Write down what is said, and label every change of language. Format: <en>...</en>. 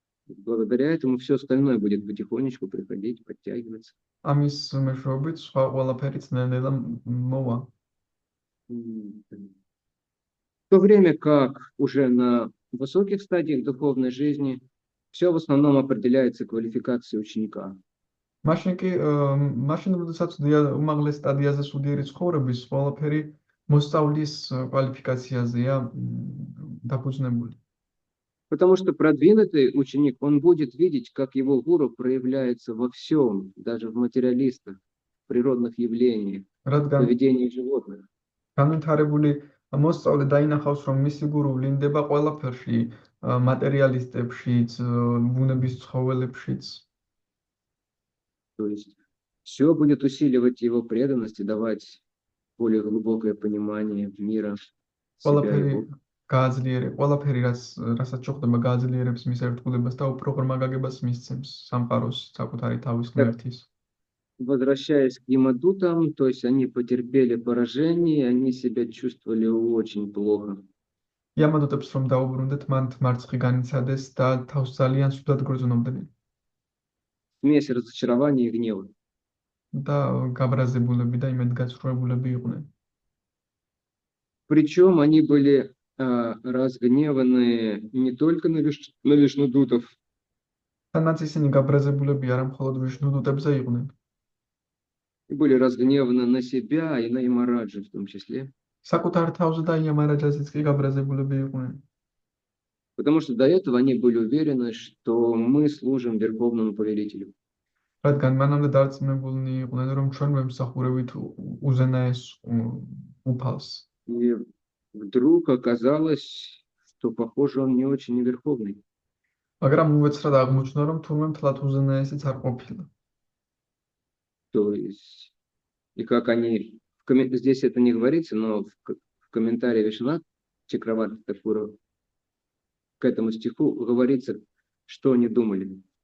<ru>Благодаря этому все остальное будет потихонечку приходить, подтягиваться.</ru> <ka>ამის მეშვეობით სხვა ყველაფერიც ნელ-ნელა მოვა.</ka> <ru>В то время как уже на высоких стадиях духовной жизни Все в основном определяется квалификацией ученика.</ru> <ka>მაშინ როდესაც უმაღლეს სტადიაზე სულიერი ცხოვრების ყველაფერი მოსწავლის კვალიფიკაციაზეა დაფუძნებული.</ka> <ru>Потому что продвинутый ученик, он будет видеть, как его гуру проявляется во всем, даже в материалистах, в природных явлениях, в</ru> <ka>რადგან</ka> <ru>поведении животных.</ru> <ka>განვითარებული მოსწავლე დაინახავს, რომ მისი გურუ ვლინდება ყველაფერში, მატერიალისტებშიც, ბუნების ცხოველებშიც.</ka> <ru>То есть все будет усиливать его преданность и давать более глубокое понимание мира, себя,</ru> <ka>ყველაფერი</ka> <ru>его.</ru> <ka>ყველაფერი რასაც შეხვდება გააძლიერებს მის ერთგულებას და უფრო ღრმა გაგებას მისცემს სამყაროს საკუთარი თავის ღმერთის.</ka> <ru>Возвращаясь к Ямадутам, то есть они потерпели поражение, они себя чувствовали очень плохо.</ru> <ka>იამადოტებს რომ დაუბრუნდეთ, მან მარცხი განიცადეს და თავს ძალიან ცუდად გრძნობდნენ</ka> <ru>Смесь разочарования и гнева.</ru> <ka>და გაბრაზებულები და იმედგაცრუებულები იყვნენ.</ka> <ru>Причем они были разгневаны не только на Вишнудутов,</ru> <ka>თანაც ისინი გაბრაზებულები არა მხოლოდ ვიშნუდუტებზე იყვნენ,</ka> <ru>и были разгневаны на себя и на Ямараджа в том числе.</ru> <ka>საკუთარ თავზე და იამარაჯაზეც კი გაბრაზებულები იყვნენ.</ka> <ru>Потому что до этого они были уверены, что мы служим Верховному Повелителю.</ru> <ka>რადგან მანამდე დარწმუნებულნი იყვნენ, რომ ჩვენ ვემსახურებით უზენაეს უფალს.</ka> <ru>И вдруг оказалось, что, похоже, он не очень верховный.</ru> <ka>მაგრამ უვეცრად აღმოჩნდა, რომ თურმე მთლად უზენაესიც არ ყოფილა.</ka> <ru>То есть, и как они, здесь это не говорится, но в комментарии Вишванат Чакраварти Такура к этому стиху говорится, что они думали.</ru>